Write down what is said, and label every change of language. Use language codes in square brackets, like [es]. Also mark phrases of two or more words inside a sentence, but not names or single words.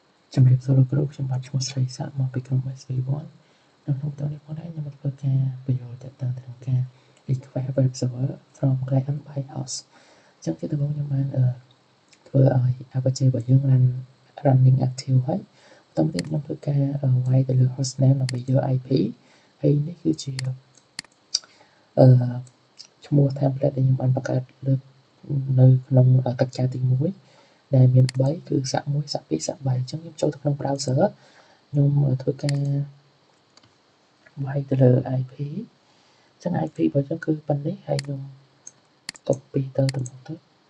[km] ជំរាបសួរលោកគ្រូខ្ញុំបាទឈ្មោះស្រីសាក់មកពីក្រុម SV1 នៅក្នុងតនេះផងដែរខ្ញុំបានធ្វើការបញ្យល់ទាក់ទងទៅនឹងការ [en] request web server from client by host [km] អញ្ចឹងជាដំបូងខ្ញុំបានធ្វើឲ្យ Apache របស់យើង [en] running active [km] ហើយបន្តមកទៀតខ្ញុំធ្វើការវាយទៅលើ hostname ដើម្បីយក IP ហើយនេះគឺជា ឈ្មោះ template ដែលខ្ញុំបានបង្កើតលើនៅក្នុងកិច្ចការទី1ដែលមាន3គឺសាក់1សាក់2សាក់3អញ្ចឹងខ្ញុំចូលទៅក្នុង browser ខ្ញុំធ្វើការវាយទៅលើ IP អញ្ចឹង IP របស់យើងគឺប៉ុណ្នេះហើយខ្ញុំ copy ទៅទៅតាមទៅ